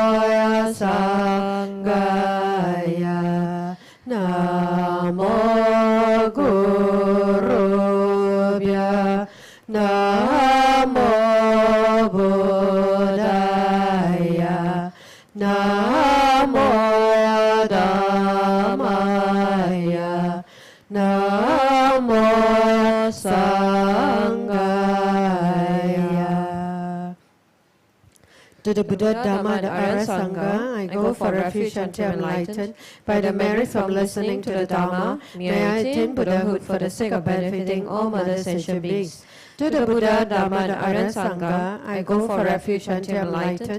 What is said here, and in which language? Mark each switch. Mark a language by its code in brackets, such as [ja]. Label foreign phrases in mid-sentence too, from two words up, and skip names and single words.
[sa] Sanghaya Namo Gurubhya Namo Buddhaya Namo Dhammaya Namo Sanghaya. [en] To the Buddha, Dharma, the Arya Sangha, I go for refuge until enlightened. By the merit from listening to the Dharma, may I attain Buddhahood for the sake of benefiting all mothers and sentient beings. To the Buddha, Dharma, the Arya Sangha, I go for refuge until enlightened.